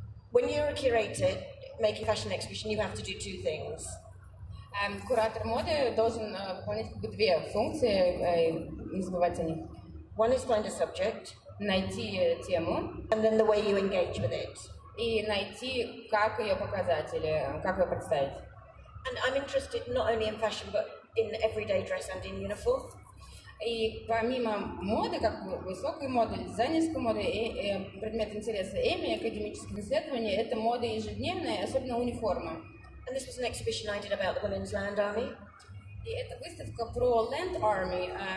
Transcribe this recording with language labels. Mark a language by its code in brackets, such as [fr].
[en] When you're a curator making a fashion exhibition, you have to do two things. [ru] Куратор моды должен выполнять две функции, не забывать о них. [en] One is find a subject. [ru] Найти тему. [en] And then the way you engage with it. [ru] И найти, как ее показать или как ее представить. [en] And I'm interested not only in fashion, but in everyday dress and in uniform. [ru] И помимо моды, как высокой моды, дизайнерской моды, предмет интереса Эми, академических исследований, это мода ежедневная, особенно униформа. [en] And this was an exhibition I did about the Women's Land Army. [ru] И это выставка про Land Army.